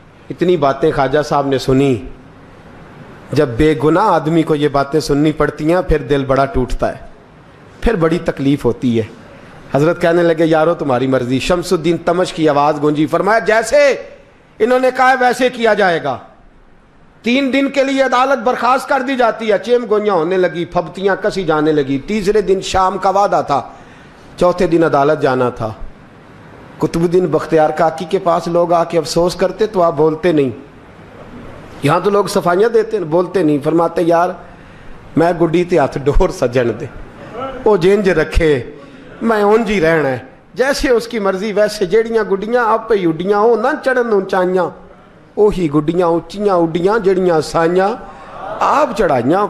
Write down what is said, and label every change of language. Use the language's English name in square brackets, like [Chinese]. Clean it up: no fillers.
[Urdu] اتنی باتیں خواجہ صاحب نے سنی. جب بے گناہ آدمی کو یہ باتیں سننی پڑتی ہیں پھر دل بڑا ٹوٹتا ہے, پھر بڑی تکلیف ہوتی ہے. حضرت کہنے لگے یارو تمہاری مرضی. شمس الدین تمش کی آواز گونجی. فرمایا جیسے انہوں نے کہا ویسے کیا جائے گا. 3 دن کے لیے عدالت برخاست کر دی جاتی ہے. چیم گوئیاں ہونے لگی, پھبتیاں کسی جانے لگی. تیسرے دن شام کا وعدہ تھا, چوتھے دن عدالت جانا تھا. قطب الدین بختیار کاکی کے پاس لوگ آ کے افسوس کرتے تو آپ بولتے نہیں. یہاں تو لوگ صفائیاں دیتے, بولتے نہیں. [Punjabi] فرماتے یار میں گڈی تے ہاتھ ڈور سجن دے, وہ جینج رکھے, میں اونج ہی رہنا ہے, [Urdu] جیسے اس کی مرضی ویسے. [Punjabi] جیڑیاں گڈیاں آپ پہ اڈیاں ہو نہ چڑھن اونچائیاں, وہی گڈیاں اونچیاں اڈیاں جڑیاں سائیاں آپ چڑھائیاں.